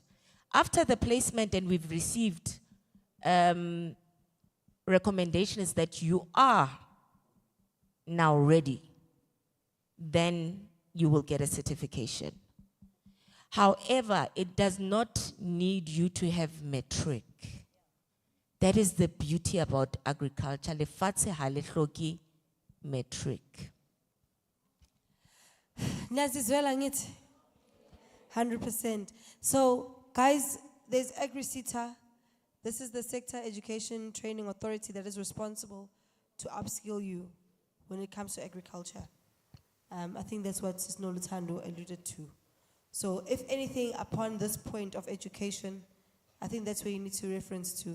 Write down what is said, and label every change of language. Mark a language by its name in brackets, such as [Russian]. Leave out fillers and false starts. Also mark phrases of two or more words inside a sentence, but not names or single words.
[English] After the placement, and we've received recommendations that you are now ready, then you will get a certification. However, it does not need you to have matric. That is the beauty about agriculture. [Southern Sotho] Lefatshe ha le hloke matric. [Zulu] Niyazizwela ngithi? [English] 100%. So, guys, there's AgriSETA. This is the Sector Education Training Authority that is responsible to upskill you when it comes to agriculture. I think that's what Sis Noluthando alluded to. So if anything, upon this point of education, I think that's where you need to reference to.